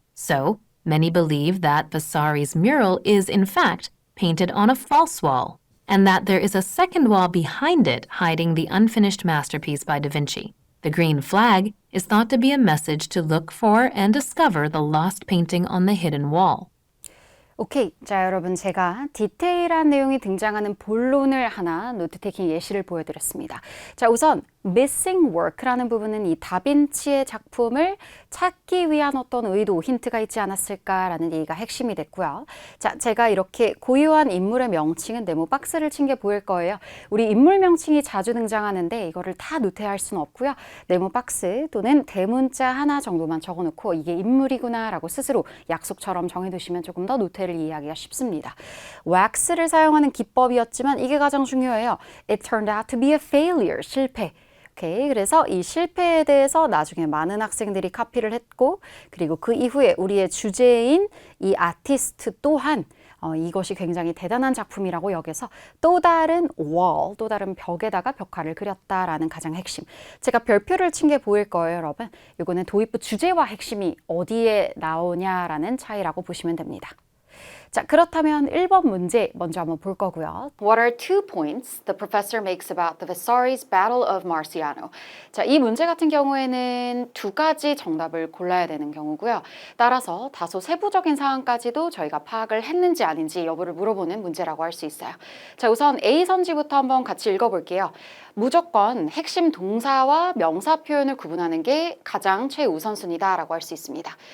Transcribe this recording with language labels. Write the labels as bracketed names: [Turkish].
[English] So, many believe that Vasari's mural is, in fact, painted on a false wall, and that there is a second wall behind it hiding the unfinished masterpiece by Da Vinci. The green flag is thought to be a message to look for and discover the lost painting on the hidden wall. [Korean] 오케이. 자, 여러분 제가 디테일한 내용이 등장하는 본론을 하나 노트 테이킹 예시를 보여드렸습니다. 자, 우선 missing work라는 부분은 이 다빈치의 작품을 찾기 위한 어떤 의도, 힌트가 있지 않았을까라는 얘기가 핵심이 됐고요. 자, 제가 이렇게 고유한 인물의 명칭은 네모 박스를 친 게 보일 거예요. 우리 인물 명칭이 자주 등장하는데 이거를 다 노트할 수는 없고요. 네모 박스 또는 대문자 하나 정도만 적어놓고 이게 인물이구나 라고 스스로 약속처럼 정해두시면 조금 더 노트를 이해하기가 쉽습니다. 왁스를 사용하는 기법이었지만 이게 가장 중요해요. [English] It turned out to be a failure, 실패. [Korean] 오케이, 그래서 이 실패에 대해서 나중에 많은 학생들이 카피를 했고, 그리고 그 이후에 우리의 주제인 이 아티스트 또한 이것이 굉장히 대단한 작품이라고 여겨서 또 다른 wall, 또 다른 벽에다가 벽화를 그렸다라는 가장 핵심. 제가 별표를 친 게 보일 거예요, 여러분. 이거는 도입부 주제와 핵심이 어디에 나오냐라는 차이라고 보시면 됩니다. 자, 그렇다면 1번 문제 먼저 한번 볼 거고요. [English] What are two points the professor makes about the Viserys Battle of Marciano? [Korean] 자, 이 문제 같은 경우에는 두 가지 정답을 골라야 되는 경우고요. 따라서 다소 세부적인 사항까지도 저희가 파악을 했는지 아닌지 여부를 물어보는 문제라고 할 수 있어요. 자, 우선 A 선지부터 한번 같이 읽어볼게요. 무조건 핵심 동사와 명사 표현을 구분하는 게 가장 최우선순위다라고 할 수 있습니다.